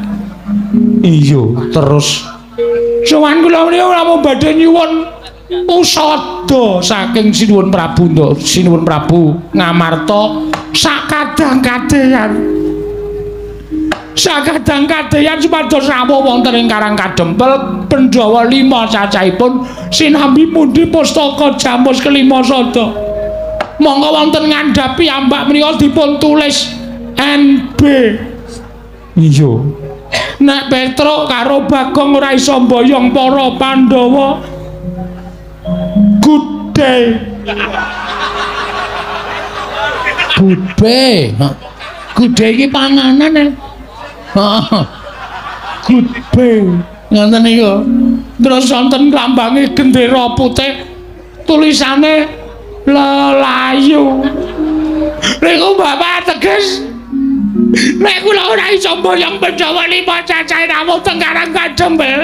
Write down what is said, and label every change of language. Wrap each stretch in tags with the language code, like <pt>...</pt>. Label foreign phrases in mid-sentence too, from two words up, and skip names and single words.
<jv>Iya, terus sowan kula menika namung badhe nyuwun usada saking Sinuwun Prabu Ngamarta sakadang-kadehan supados rawuh wonten ing Karang Kadempel Pandhawa 5 cacahipun sinambi mundi pustaka Jamus Kelima Sada. Monggo wonten ngandhapi ambak menika dipun tulis NB. Iya. Nek Petro karo Bagong ora iso mboyong para Pandhawa.</jv> <en>Good day. Good day. Good day</en> <jv>iki panganan e.</jv> <en>Good day.</en> <jv>Ngoten niku. Terus wonten lambange gendera putih tulisane lelayu. Niku Bapak teges nek kula ora iso mboyong Pandhawa 5 cacahe rawuh teng Karang Kadempel.</jv>